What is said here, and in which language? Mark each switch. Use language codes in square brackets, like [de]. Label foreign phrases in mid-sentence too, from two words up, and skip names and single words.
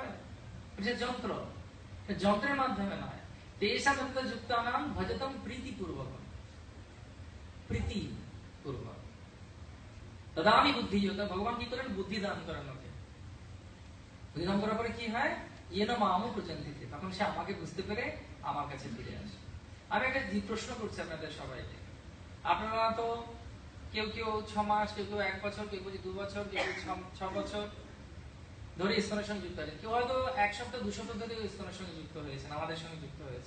[bn] এটা যন্ত্র, যন্ত্রের মাধ্যমে নয়। [sa] তেষাং সতত যুক্তানাং ভজতং প্রীতিপূর্বক, প্রীতিপূর্বক। দদামি বুদ্ধি যোগ, [bn] ভগবান কি করেন? বুদ্ধি দান করেন ওকে। বুদ্ধি দান করার পরে কি হয়? [sa] येन मामो प्रजन्ति ते, [bn] তখন সে আমাকে বুঝতে পেরে আমার কাছে ফিরে আসে। আমি একটা প্রশ্ন করছি আপনাদের সবাইকে। আপনারা তো কেউ কেউ 6 মাস, কেউ কেউ 1 বছর, কেউ কেউ 2 বছর, কেউ কেউ 6 বছর ধরে ইসকনের সঙ্গে যুক্ত আছেন। কেউ হয়তো 1 সপ্তাহ 2 সপ্তাহ ধরে ইসকনের সঙ্গে যুক্ত হয়েছেন, আমাদের সঙ্গে যুক্ত হয়েছেন।